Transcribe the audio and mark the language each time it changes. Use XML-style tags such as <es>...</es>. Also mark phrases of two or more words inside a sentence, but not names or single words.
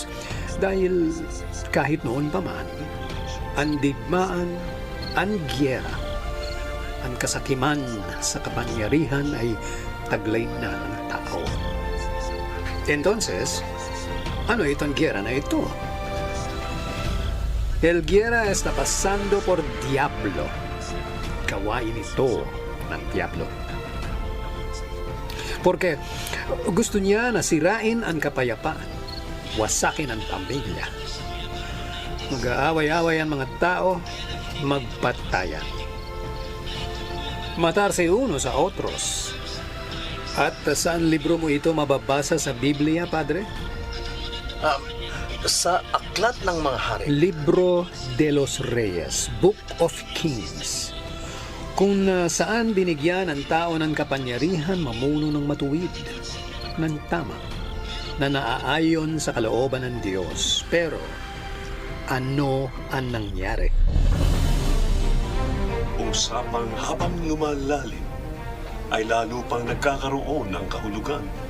<tl>Dahil kahit noon pa man, ang digmaan, ang giyera, ang kasakiman sa kapangyarihan ay taglay na ng tao. Entonces, ano itong giyera na ito?</tl> <es>El guerra está pasando por diablo.</es> <tl>Gawain ito ng diablo. Porque gusto niya na sirain ang kapayapaan, wasakin ang pamilya. Mag-aaway-away ang mga tao, magpatayan.</tl> <es>Matarse uno sa otros.</es> <tl>At saan libro mo ito mababasa sa Biblia, Padre? Sa Aklat ng Mga Hari.</tl> <es>Libro de los Reyes,</es> <en>Book of Kings.</en> <tl>Kung saan binigyan ang tao ng kapangyarihan mamuno ng matuwid, ng tama, na naaayon sa kalooban ng Diyos. Pero, ano ang nangyari? Usapang habang lumalalim, ay lalo pang nagkakaroon ng kahulugan.</tl>